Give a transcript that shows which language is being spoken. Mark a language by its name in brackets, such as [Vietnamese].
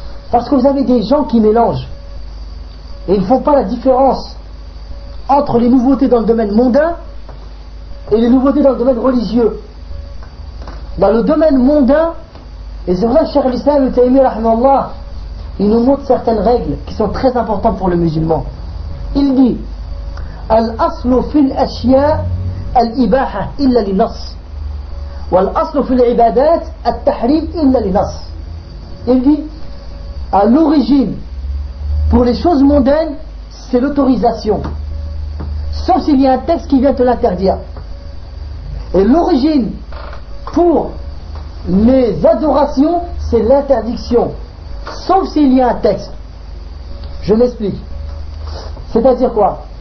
[French] Parce que vous avez des gens qui mélangent, et ils ne font pas la différence entre les nouveautés dans le domaine mondain et les nouveautés dans le domaine religieux. Dans le domaine mondain, et c'est vrai, cher l'islam, le Taïmi, rahmallah, il nous montre certaines règles qui sont très importantes pour le musulman. Il dit [Arabic] الأصل في الأشياء الإباحة إلا لنص والأصل في العبادات التحريم إلا لنص. [French] Il dit à l'origine, pour les choses mondaines, c'est l'autorisation, sauf s'il y a un texte qui vient te l'interdire. Et l'origine pour les adorations, c'est l'interdiction, sauf s'il y a un texte. Je m'explique. C'est-à-dire quoi?